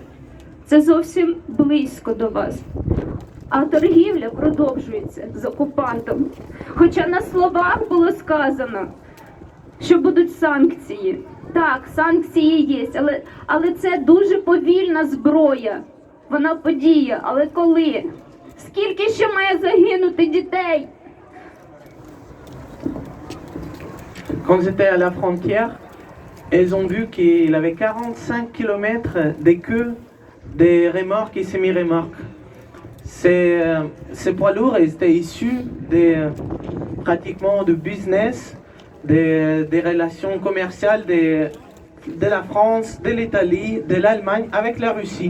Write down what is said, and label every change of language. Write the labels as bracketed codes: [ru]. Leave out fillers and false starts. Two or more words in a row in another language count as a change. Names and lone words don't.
[uk] Це зовсім близько до вас. А торгівля продовжується з окупантом. Хоча на словах було сказано, що будуть санкції. Так, санкції є, але це дуже повільна зброя. Вона подіє, але коли? Скільки ще має загинути дітей? [fr] Quand ils étaient à la frontière, ils ont vu qu'il avait 45 km de queue des remorques et semi-remorques. Ces poids lourds étaient issus pratiquement du business, des relations commerciales de la France, de l'Italie, de l'Allemagne avec la Russie.